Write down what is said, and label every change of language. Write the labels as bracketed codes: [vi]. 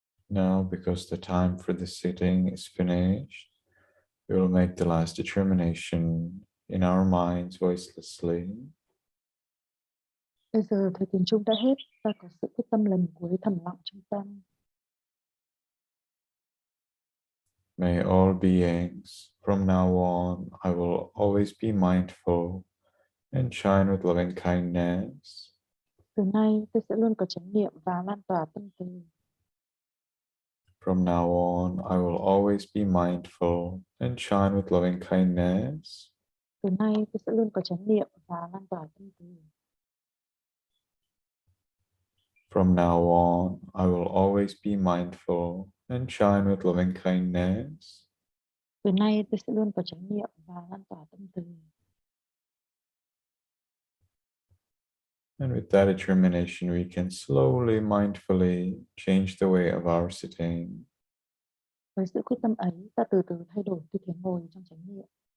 [en] Now, because the time for the sitting is finished, we will make the last determination in our minds voicelessly. [vi] Bây giờ thời tiền chung đã hết, ta có sự quyết tâm lần cuối thầm lặng trong tâm. [en] May all beings, from now on, I will always be mindful and shine with loving kindness. [vi] Từ nay tôi sẽ luôn có chánh niệm và lan tỏa tâm từ. [en] From now on, I will always be mindful and shine with loving kindness. [vi] Từ nay tôi sẽ luôn có chánh niệm và lan tỏa tâm từ. [en] From now on, I will always be mindful and shine with loving kindness. [vi] Từ nay tôi sẽ luôn có chánh niệm và lan tỏa tâm từ. [en] And with that determination, we can slowly, mindfully change the way of our sitting. [vi] Với sự quyết tâm ấy, ta từ từ thay đổi tư thế ngồi trong chánh niệm.